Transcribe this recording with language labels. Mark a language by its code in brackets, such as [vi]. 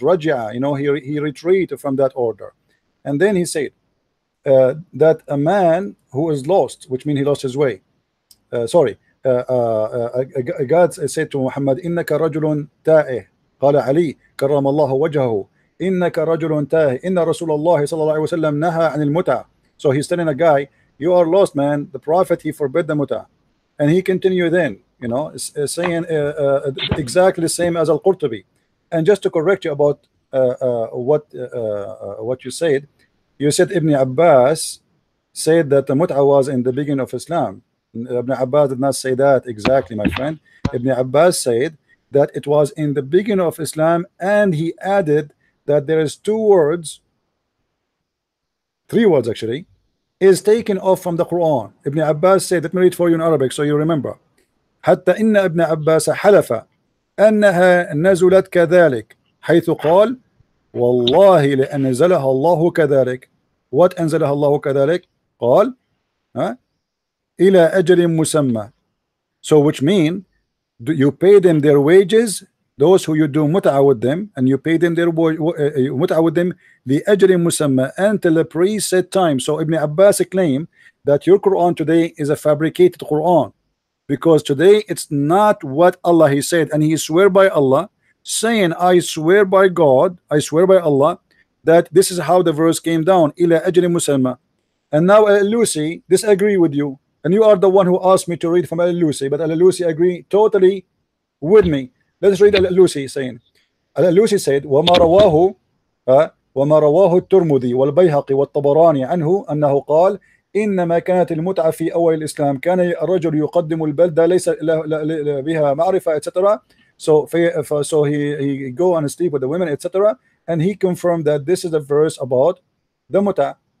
[en] رجع, you know, he retreated from that order, and then he said that a man who is lost, which means he lost his way, God said to Muhammad, إنك رجل تائه. [ar] قال علي كرم الله وجهه إنك رجل تائه إن رسول الله صلى الله عليه وسلم نهى عن المتعة. [en] So he's telling a guy, you are lost, man. The Prophet, he forbid the muta. And he continued then, you know, saying exactly the same as Al-Qurtubi. And just to correct you about what you said Ibn Abbas said that the mut'a was in the beginning of Islam. Ibn Abbas did not say that exactly, my friend. Ibn Abbas said that it was in the beginning of Islam, and he added that there is three words actually, is taken off from the Quran. Ibn Abbas said, let me read for you in Arabic so you remember. [ar] حتى إن ابن عباس حلف أنها نزلت كذلك حيث قال والله لأنزلها الله كذلك. What أنزلها الله كذلك? قال إلى أجل مسمى. [en] So which mean you pay them their wages, those who you do mut'a with them, and you pay them their mut'a with them لأجل مسمى until the preset time. So Ibn Abbas claimed that your Quran today is a fabricated Quran, because today it's not what Allah he said, and he swear by Allah, saying I swear by God, I swear by Allah that this is how the verse came down, إلى أجل مسمى. And now Al-Alusi disagree with you, and you are the one who asked me to read from Al-Alusi, but Al-Alusi agree totally with me. [ar] Let's read Al-Alusi saying, Al-Alusi said وما رواه الترمذي والبيهقي والطبراني عنه أنه قال إنما كانت المتعة في أول الإسلام كان الرجل يقدم البلدة ليس بها معرفة etc. [en] So he go and sleep with the women etc. And he confirmed that this is a verse about the mut'a.